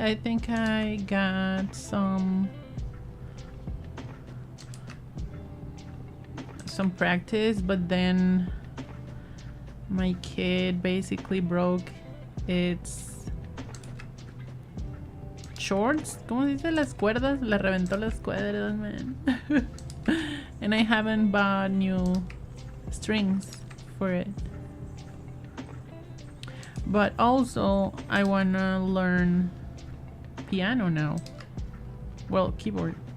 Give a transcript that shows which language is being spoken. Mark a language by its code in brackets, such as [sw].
[en] I think I got some practice, but then my kid basically broke its shorts. [es] ¿Cómo se dice? Las cuerdas. Le reventó las cuerdas, man. [en] And I haven't bought new strings for it. But also, I wanna learn piano now. Well, keyboard.